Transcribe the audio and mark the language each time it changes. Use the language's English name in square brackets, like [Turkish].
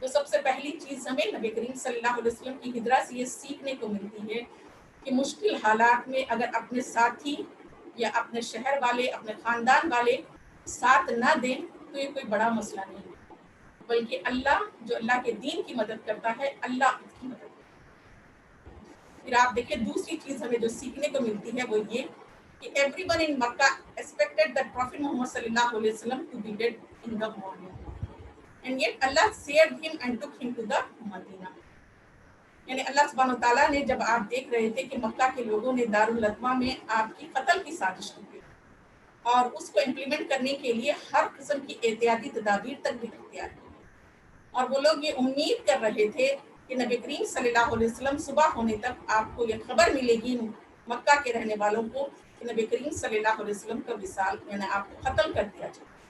[Hindi] तो सबसे पहली चीज हमें नबी करीम सल्लल्लाहु अलैहि वसल्लम की हिजरा से ये सीखने को मिलती है कि मुश्किल हालात में अगर अपने साथी या अपने शहर वाले, अपने खानदान वाले साथ ना दें, तो ये कोई बड़ा मसला नहीं है, बल्कि अल्लाह जो अल्लाह के दीन की मदद करता है, अल्लाह उसकी मदद करता है। फिर आप देखिए, दूसरी चीज हमें जो सीखने को मिलती है वो ये कि [English] everyone in Makkah expected that Prophet Muhammad sallallahu alaihi wasallam to be dead in the morning, and yet Allah saved him and took him to the Medina। [Hindi] यानी अल्लाह सुब्हानहू तआला ने, जब आप देख रहे थे कि मक्का के लोगों ने दारुल अदवा में आपकी कत्ल की साजिश की और उसको इम्प्लीमेंट करने के लिए हर किस्म की एहतियाती तदाबीर तक भी इख्तियार की, और वो लोग ये उम्मीद कर रहे थे कि नबी करीम सल्लल्लाहु अलैहि वसल्लम सुबह होने तक आपको ये खबर मिलेगी मक्का के रहने वालों को कि नबी करीम सल्लल्लाहु अलैहि वसल्लम का विसाल, यानी आपको कत्ल कर दिया जाए।